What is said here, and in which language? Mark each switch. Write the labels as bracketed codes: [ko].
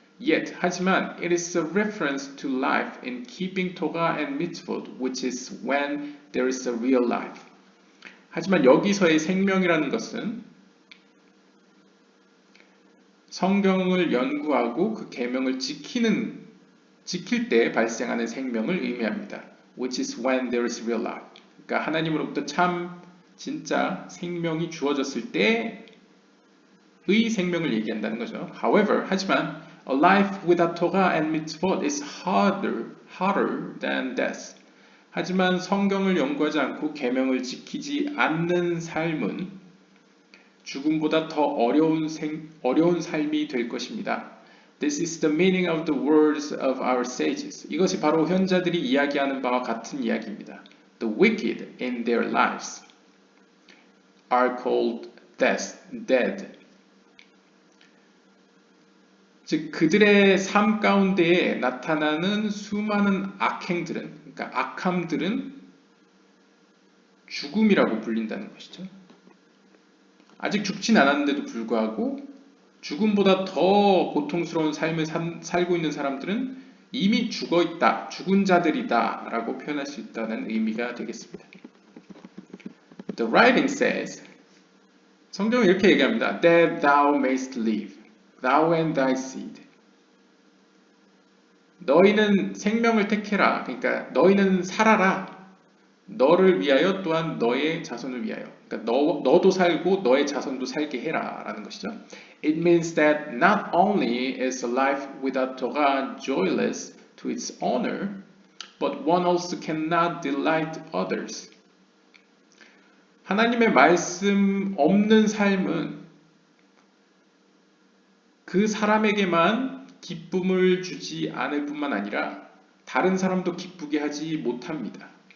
[en] Yet, 하지만 it is a reference to life in keeping Torah and mitzvot, which is when there is a real life. [ko] 하지만 여기서의 생명이라는 것은 성경을 연구하고 그 계명을 지킬 때 발생하는 생명을 의미합니다. [en] Which is when there is real life. [ko] 그러니까 하나님으로부터 참 진짜 생명이 주어졌을 때의 생명을 얘기한다는 거죠. [en] However, 하지만 a life without Torah and mitzvot is harder than death. [ko] 하지만 성경을 연구하지 않고 계명을 지키지 않는 삶은 죽음보다 더 어려운 삶이 될 것입니다. [en] This is the meaning of the words of our sages. [ko] 이것이 바로 현자들이 이야기하는 바와 같은 이야기입니다. [en] The wicked in their lives are called dead. [ko] 즉 그들의 삶 가운데에 나타나는 수많은 악행들은, 그러니까 악함들은 죽음이라고 불린다는 것이죠. 아직 죽진 않았는데도 불구하고 죽음보다 더 고통스러운 삶을 살고 있는 사람들은 이미 죽어 있다, 죽은 자들이다 라고 표현할 수 있다는 의미가 되겠습니다. [en] The writing says, [ko] 성경은 이렇게 얘기합니다. [en] That thou mayst live, thou and thy seed. [ko] 너희는 생명을 택해라. 그러니까 너희는 살아라. 너를 위하여 또한 너의 자손을 위하여. 그러니까 너도 살고 너의 자손도 살게 해라 라는 것이죠. [en] It means that not only is a life without Torah joyless to its owner, but one also cannot delight others. [ko] 하나님의 말씀 없는 삶은 그 사람에게만 기쁨을 주지 않을 뿐만 아니라 다른 사람도 기쁘게 하지 못합니다.